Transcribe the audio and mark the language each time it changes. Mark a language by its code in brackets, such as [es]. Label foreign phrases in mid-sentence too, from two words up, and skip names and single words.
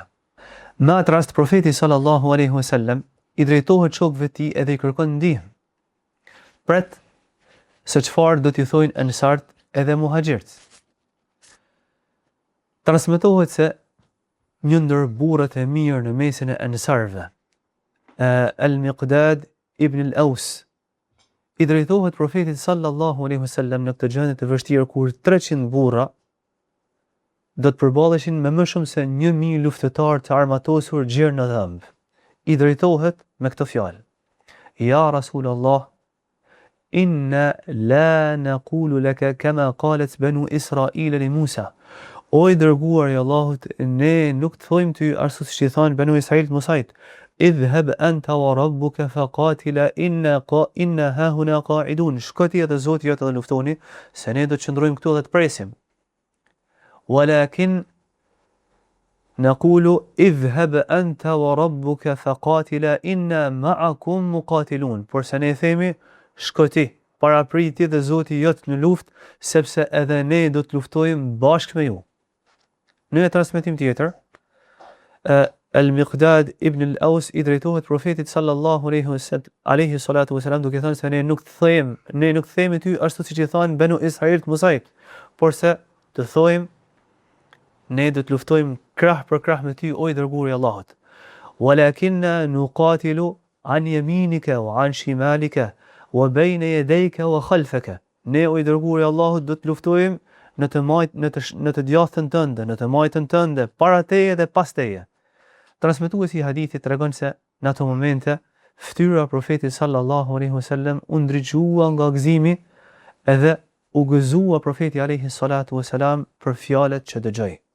[sq] Në atë rast, profeti [ar] صلى الله عليه وسلم [sq] i drejtohet shokëve të tij edhe i kërkon ndihmë. Pret se çfarë do t'i thojnë ansart edhe muhaxhirt. Transmetohet se një ndër burrat e mirë në mesin e ansarëve, Al-Miqdad ibn al-Aws, i drejtohet profetit [ar] صلى الله عليه وسلم [sq] në këtë gjendje të vështirë kur 300 burra do të përballeshin me më shumë se 1000 luftëtar të armatosur gjerë në dhëmb. I drejtohet me këtë fjalë: [ar] يا رسول الله إنا لا نقول لك كما قالت بنو إسرائيل لموسى. [sq] O i dërguari i Allahut, ne nuk të thojmë ty ashtu siç i thanë Banu Israil Musait: [ar] اذهب أنت وربك فقاتلا إنا ها هنا قاعدون. [sq] Shko ti edhe Zoti jot edhe luftoni, se ne do të qëndrojmë këtu dhe të presim. [ar] ولكن نقول اذهب أنت وربك فقاتلا إنا معكم مقاتلون. [sq] Por se ne themi, shko ti, parapriti dhe Zoti jot në luftë, sepse edhe ne do të luftojmë bashkë me ju. Në një transmetim tjetër, Al-Miqdad ibn al-Aws i drejtohet profetit [ar] صلى الله عليه الصلاة والسلام [sq] duke thënë se ne nuk themi ty ashtu siç i thanë Banu Israil Musait, por se të thojmë ne do të luftojmë krah për krah me ty, o i dërguari i Allahut. [ar] "ولكنا نقاتل عن يمينك وعن شمالك وبين يديك وخلفك." [sq] Ne o i dërguari i Allahut do të luftojmë në të djathtën tënde, në të majtën tënde, para teje dhe pas teje. Transmetuesi i hadithit tregon se në ato momente fytyra e profetit [ar] صلى الله عليه وسلم [sq] u ndriçua nga gëzimi edhe u gëzua profeti [ar] عليه الصلاة والسلام [sq] për fjalët që dëgjoi.